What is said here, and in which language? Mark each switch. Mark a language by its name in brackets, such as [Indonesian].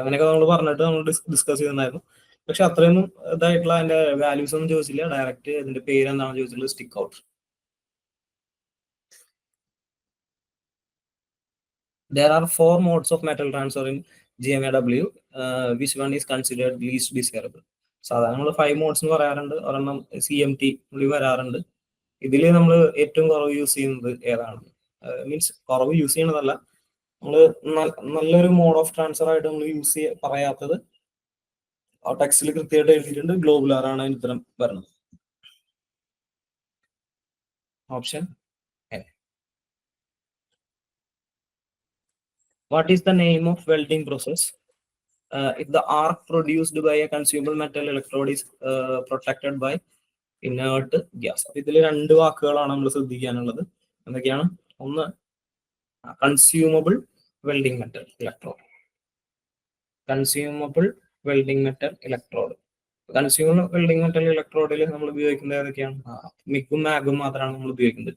[Malayalam] അങ്ങനെയൊക്കെ നമ്മൾ പറഞ്ഞിട്ട് നമ്മൾ ഡിസ്കസ് ചെയ്തിട്ടുണ്ടായിരുന്നു. പക്ഷെ അത്രയൊന്നും ഇതായിട്ടുള്ള അതിന്റെ വാല്യൂസ് ഒന്നും ചോദിച്ചില്ല. ഡയറക്റ്റ് ഇതിന്റെ പേര് എന്താണെന്ന് ചോദിച്ചിട്ടുള്ളത് stick out. [English] There are 4 modes of metal transfer in GMAW. Which one is considered least desirable? [Malayalam] സാധാരണ നമ്മൾ 5 modes എന്ന് പറയാറുണ്ട്. ഒരെണ്ണം CMT വരാറുണ്ട്. ഇതിൽ നമ്മൾ ഏറ്റവും കുറവ് യൂസ് ചെയ്യുന്നത് ഏതാണ്? മീൻസ് കുറവ് യൂസ് ചെയ്യണതല്ല, നമ്മൾ നല്ലൊരു മോഡ് ഓഫ് ട്രാൻസ്ഫർ ആയിട്ട് നമ്മൾ യൂസ് പറയാത്തത് ആ ടെക്സ്റ്റിൽ കൃത്യമായിട്ട് എഴുതിയിട്ടുണ്ട്. ഗ്ലോബുലാർ ആണ് അതിന് ഉത്തരം വരുന്നത്. Option A. [English] What is the name of welding process if the arc produced by a consumable metal electrode is protected by inert gas? [Malayalam] അപ്പൊ ഇതിൽ 2 വാക്കുകളാണ് നമ്മൾ ശ്രദ്ധിക്കാനുള്ളത്. എന്തൊക്കെയാണ്? ഒന്ന് consumable welding metal electrode. Consumable welding metal electrode. Consumer welding metal ഇലക്ട്രോഡിൽ നമ്മൾ ഉപയോഗിക്കുന്നത് ഏതൊക്കെയാണ്? മിഗും മാഗും മാത്രമാണ് നമ്മൾ ഉപയോഗിക്കുന്നത്.